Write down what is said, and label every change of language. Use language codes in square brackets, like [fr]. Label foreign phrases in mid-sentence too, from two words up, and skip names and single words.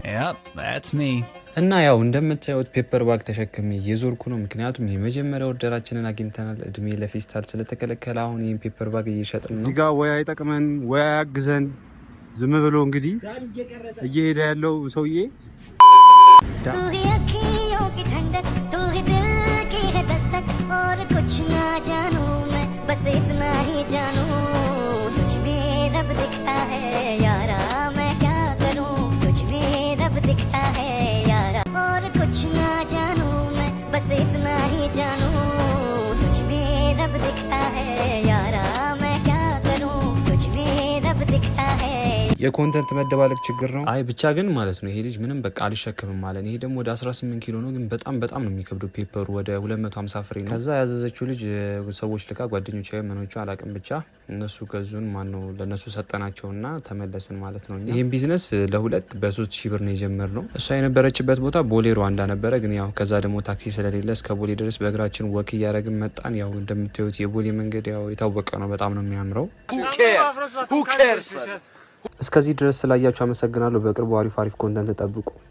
[en] that's me. [am] እና ያው እንደምታዩት [en] pepper bag [am] ተሸክሜ እየዞርኩ ነው። ምክንያቱም የመጀመሪያው ኦርደራችንን አግኝተናል። እድሜ ለፌስታል ስለተከለከለ አሁን ይሄን [en] pepper bag [am] እየሸጥን ነው። እዚህ ጋር ወይ አይጠቅመን ወይ አያግዘን ዝም ብሎ እንግዲህ እየሄደ ያለው ሰውዬ [hi] और कुछ ना जानू मैं बस इतना ही जानू तुझ में रब दिखता है यारा मैं क्या करूं तुझ में रब दिखता है यारा और कुछ ना जानू मैं बस इतना ही जानू तुझ में रब दिखता है यारा मैं क्या करूं तुझ में रब दिखता है [am] የኮንተንት መደባለቅ ችግር ነው። አይ ብቻ ግን ማለት ነው ይሄ ልጅ ምንም በቃ አልሸከምም ማለት ነው። ይሄ ደግሞ ወደ 18 ኪሎ ነው ግን በጣም ነው የሚከብደው። ፔፐሩ ወደ 250 ፍሬ ነው። ከዛ ያዘዘችው ልጅ ሰዎች ልካ ጓደኞቿ የመኖቹ አላቅም ብቻ እነሱ ገዙን ማነው ለነሱ ሰጠናቸውና ተመለስን ማለት ነው። ይሄን ቢዝነስ ለሁለት በ3000 ብር ነው የጀመርነው። እሷ የነበረችበት ቦታ ቦሌ ሩዋንዳ ነበረ ግን ያው ከዛ ደግሞ ታክሲ ስለሌለ እስከ ቦሌ ድረስ በእግራችን ወክ እያደረግን መጣን። ያው እንደምታዩት የቦሌ መንገድ ያው የታወቀ ነው፣ በጣም ነው የሚያምረው። [en] who cares [am] እስከዚህ ድረስ ስላያችሁ አመሰግናለሁ። በቅርቡ አሪፍ ኮንተንት ተጠብቁ።